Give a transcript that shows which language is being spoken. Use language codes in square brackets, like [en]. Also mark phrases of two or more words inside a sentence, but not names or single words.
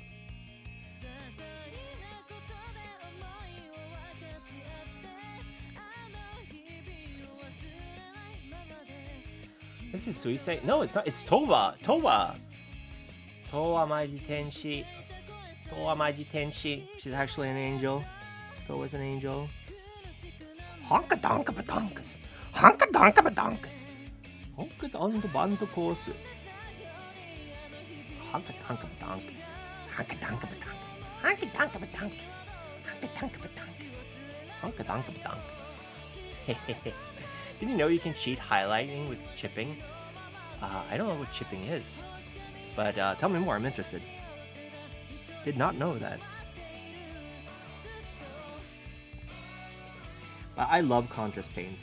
[en] This is Suisei. No, it's not. It's Towa. Towa. Towa Maiji Tenshi. Towa Maiji Tenshi. She's actually an angel. Towa's an angel. Honka donka badonkas. Honka donka badonkas. Honka donka bando course. Honka donka badonkas. Honka donka badonkas. Honka donka badonkas. Honka donka badonkas. Honka donka badonkas. Did you know you can cheat highlighting with chipping? I don't know what chipping is, but tell me more. I'm interested. Did not know that. I love contrast paints.